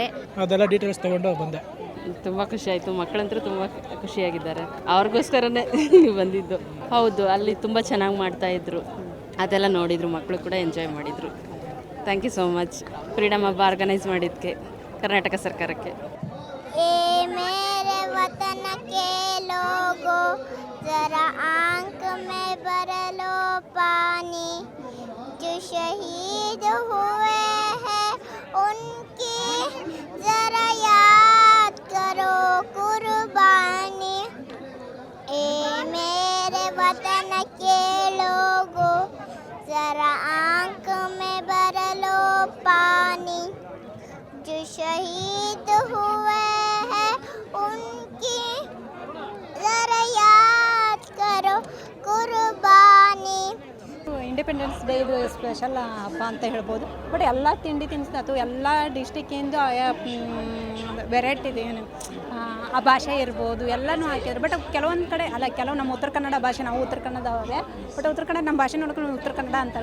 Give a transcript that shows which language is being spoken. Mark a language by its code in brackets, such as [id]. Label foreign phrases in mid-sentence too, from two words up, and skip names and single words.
[kn] ಅದೆಲ್ಲ ಡೀಟೇಲ್ಸ್ ತೊಗೊಂಡು ಬಂದೆ. ತುಂಬ ಖುಷಿಯಾಯಿತು. ಮಕ್ಕಳಂತೂ ತುಂಬ ಖುಷಿಯಾಗಿದ್ದಾರೆ. ಅವ್ರಿಗೋಸ್ಕರನೇ ಬಂದಿದ್ದು. ಹೌದು, ಅಲ್ಲಿ ತುಂಬ ಚೆನ್ನಾಗಿ ಮಾಡ್ತಾಯಿದ್ರು. ಅದೆಲ್ಲ ನೋಡಿದರು, ಮಕ್ಕಳು ಕೂಡ ಎಂಜಾಯ್ ಮಾಡಿದರು. [en] thank you so much [kn] ಫ್ರೀಡಮ್ ಹಬ್ಬ ಆರ್ಗನೈಸ್ ಮಾಡಿದ್ದಕ್ಕೆ ಕರ್ನಾಟಕ ಸರ್ಕಾರಕ್ಕೆ. [hi] मेरे वतन के लोगों जरा आंख में भर लो पानी, जो शहीद हुए हैं उनकी जरा याद करो कुर्बानी. ए मेरे वतन के लोगों जरा आंख में भर लो पानी, जो शहीद हुए हैं उनकी जरा याद करो कुर्बानी. [en] Independence Day [kn] ಇದು ಸ್ಪೆಷಲ್ ಹಬ್ಬ ಅಂತ ಹೇಳ್ಬೋದು. ಬಟ್ ಎಲ್ಲ ತಿಂಡಿ ತಿನಿಸು ಎಲ್ಲ ಡಿಸ್ಟಿಕ್ಕಿಂದ ವೆರೈಟಿ ಇದೆ. ಆ ಭಾಷೆ ಇರ್ಬೋದು ಎಲ್ಲನೂ ಹಾಕಿದ್ರು. ಬಟ್ ಕೆಲವೊಂದು ಕಡೆ ಅಲ್ಲ, ಕೆಲವು ನಮ್ಮ ಉತ್ತರ ಕನ್ನಡ ಭಾಷೆ, ನಾವು ಉತ್ತರ ಕನ್ನಡದವ್ರೆ. ಬಟ್ ಉತ್ತರ ಕನ್ನಡ ನಮ್ಮ ಭಾಷೆ ನೋಡ್ಕೊಂಡು ಉತ್ತರ ಕನ್ನಡ ಅಂತಾರೆ.